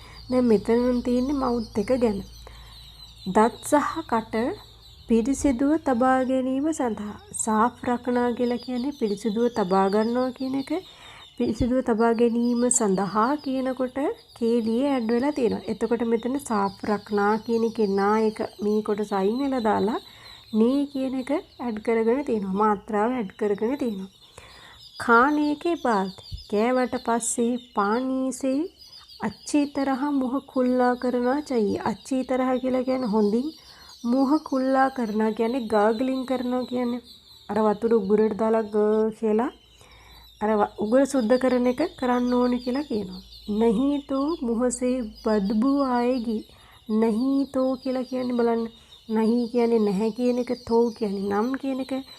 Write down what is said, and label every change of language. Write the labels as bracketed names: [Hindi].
[Sinhala] දැන් මෙතන තියෙන්නේ මවුත් එක ගැන. දත් සහ කට පිරිසිදුව තබා ගැනීම සඳහා සාෆ් රකනා කියලා කියන්නේ පිරිසිදුව තබා ගන්නවා කියන එක. පිරිසිදුව තබා ගැනීම සඳහා කියනකොට කේලියේ ඇඩ් වෙලා තියෙනවා. එතකොට මෙතන සාෆ් රකනා කියන එකේ නායක මේ කොටස අයින් වෙලා දාලා නේ කියන එක ඇඩ් කරගෙන තියෙනවා. මාත්‍රාව ඇඩ් කරගෙන තියෙනවා. [Hindi] खाने के बाद [Sinhala] කෑවට පස්සේ [Hindi] पानी से अच्छी तरह मुंह खुला करना चाहिए. अच्छी तरह [Sinhala] කියලා කියන්නේ හොඳින්, [Hindi] मुंह खुला करना [Sinhala] කියන්නේ gargling කරනවා කියන්නේ. අර වතුර උගුරට දාලා කියලා අර උගුර සුද්ධ කරන එක කරන්න ඕනේ කියලා කියනවා. [Hindi] नहीं तो मुंह से बदबू आएगी. नहीं तो [Sinhala] කියලා කියන්නේ බලන්න. नहीं කියන්නේ නැහැ කියන එක, तो කියන්නේ නම් කියන එක.